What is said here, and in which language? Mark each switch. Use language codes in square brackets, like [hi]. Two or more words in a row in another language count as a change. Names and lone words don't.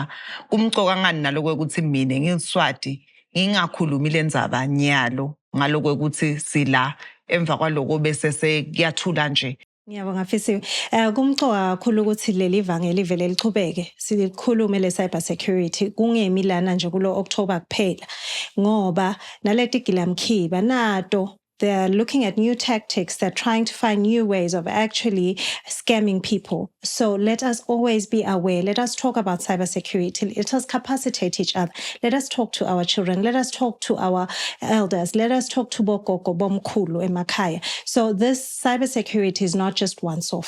[ss] Kumcoka ngani nalokwekuthi mina ngiliswati ngingakhulumi lendzaba nyalo ngalokwekuthi sila emva kwaloko bese sekuyathula nje? Ngiyabonga Fisiwe. Kumcoka kakhulu ukuthi leli vangeli vele lichubeke sikhulume le [en] cyber security [ss] kungemi lana nje kulo October kuphela ngoba naleti gilamkhiba nato [en] they're looking at new tactics. They're trying to find new ways of actually scamming people. So let us always be aware. Let us talk about cybersecurity. Let us capacitate each other. Let us talk to our children. Let us talk to our elders. Let us talk to [ss] Bokoko, Bomkulu, Emakaya. [en] So this cybersecurity is not just once off.